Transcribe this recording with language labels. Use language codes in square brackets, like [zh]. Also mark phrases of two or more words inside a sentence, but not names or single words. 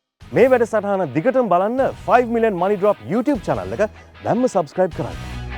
[si] මේ වැඩසටහන දිගටම බලන්න [en] 5 million money drop YouTube channel [si] එක දැම්ම subscribe කරන්න.